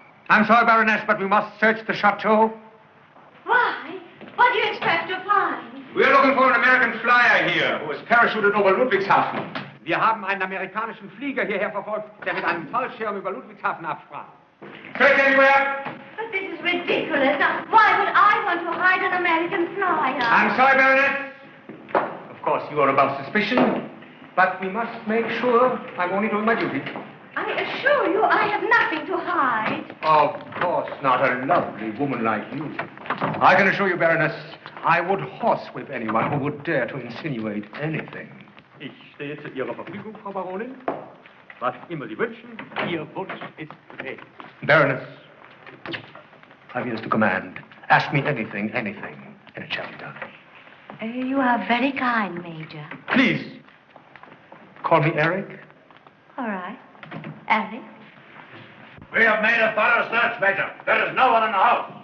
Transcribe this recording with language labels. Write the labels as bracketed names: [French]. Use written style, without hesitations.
[English] I'm sorry, Baroness, but we must search the chateau. Why? What do you expect to find? We're looking for an American flyer here, who has parachuted over Ludwigshafen. [German] Wir haben einen amerikanischen Flieger hierher verfolgt, der mit einem Fallschirm über Ludwigshafen absprang. [English] Search anywhere? But this is ridiculous. Now, why would I want to hide an American flyer? I'm sorry, Baroness. Of course, you are above suspicion, but we must make sure I'm only doing my duty. I assure you I have nothing to hide. Of course not, a lovely woman like you. I can assure you, Baroness, I would horsewhip anyone who would dare to insinuate anything. [German] Ich stehe zu Ihrer Verfügung, Frau Baronin. Was immer Sie wünschen, Ihr Wunsch ist befehligt. [English] Baroness, I'm yours to command. Ask me anything, and it shall be done. You are very kind, Major. Please, call me Eric. All right. Eric? We have made a thorough search, Major. There is no one in the house.